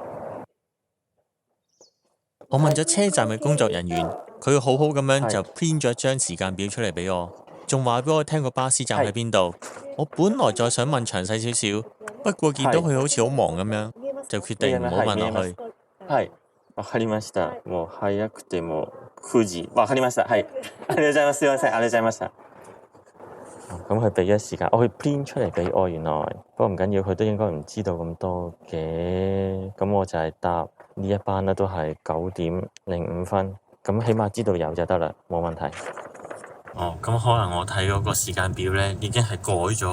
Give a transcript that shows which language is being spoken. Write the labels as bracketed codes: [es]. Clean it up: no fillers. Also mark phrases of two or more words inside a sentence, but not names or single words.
[yue] 我問咗車站嘅工作人員，佢好好咁樣就編咗一張時間表出嚟俾我。仲話俾我聽個巴士站喺邊度。我本來再想問詳細少少，不過見到佢好似好忙咁樣，就決定唔好問落去。係， [ja] わかりました。もう早くても9時。わかりました。係。ありがとうございます。すいません。ありがとうございました。 [yue] 咁佢俾咗時間，佢編出嚟俾我原來。不過唔緊要，佢都應該唔知道咁多嘅。咁我就係搭呢一班啦，都係9點05分。咁起碼知道有就得啦，冇問題。咁可能我睇嗰個時間表咧，已經係改咗。